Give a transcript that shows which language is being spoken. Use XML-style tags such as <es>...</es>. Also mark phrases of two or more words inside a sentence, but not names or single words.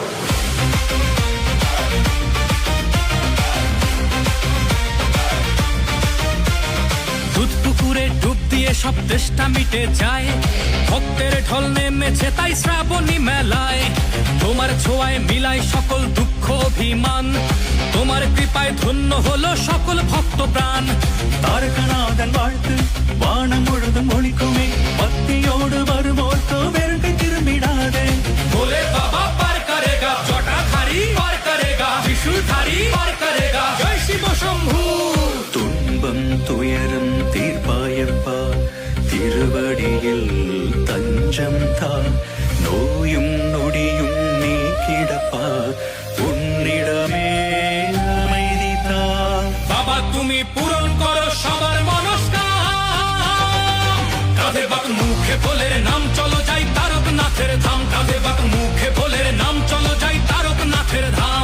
<bn>পুকুরে ডুব দিয়ে সব তেষ্টা মিটে যায়, ভক্তের ঢল নেমেছে তাই শ্রাবণী মেলায়। তোমার ছোঁয়ায় মিলাই সকল দুঃখ অভিমান, তোমার কৃপায় ধন্য হলো সকল ভক্ত প্রাণ।</bn> <ta>தாரகநாதன் வாழ்த்து வானம் முழுதும் ஒழிக்குமே, பக்தியோடு வருவோர்க்கு வெறுக்கை திரும்பிடாதே।</ta> <hi>बोले बाबा पार करेगा, जटाधारी पार करेगा, त्रिशूलधारी पार करेगा, जय शिव शंभू।</hi> <ta>துன்பம் துயரம் தீர்ப்பாயப்பா, திருவடியில் தஞ்சம் தான், நோயும் நொடியும் நீக்கிடப்பா, உன்னிடமே அமைதி தான்।</ta> <bn>বাবা তুমি পূরণ করো সবার মনস্কাম। কাঁধে বাক মুখে ভোলের নাম চলো যাই তারকনাথের ধাম, কাঁধে বাক মুখে ভোলের নাম চলো যাই তারকনাথের ধাম।</bn>